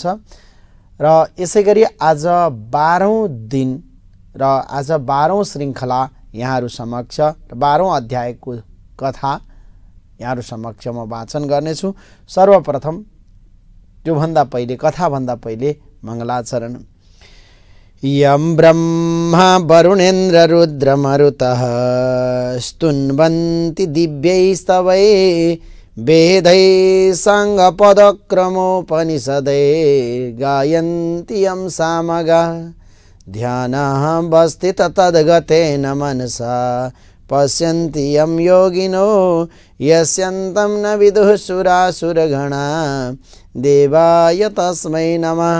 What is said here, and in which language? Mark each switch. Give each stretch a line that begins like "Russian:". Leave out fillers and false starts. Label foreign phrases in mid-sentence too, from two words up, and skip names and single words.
Nepali: र यसैगरी आज 12औं दिन र आज 12औं श्रृङ्खला यहाँहरू समक्ष 12औं अध्यायको कथा यहाँहरू समक्ष म वाचन गर्नेछु। सर्वप्रथम त्योभन्दा पहिले, कथाभन्दा पहिले मङ्गलाचरण।
Sanskrit: यं ब्रह्मा वरुणेन्द्र रुद्र मरुतः स्तुन्वन्ति दिव्यैस्तवै वेदै साङ्गपदक्रमोपनिषदै गायन्ति यं सामगा ध्यानः वस्थित तद्गतेन मनसा पश्यन्ति यं योगिनो यस्यन्तं न विदुः सुरासुरगणा देवाय तस्मै नमः।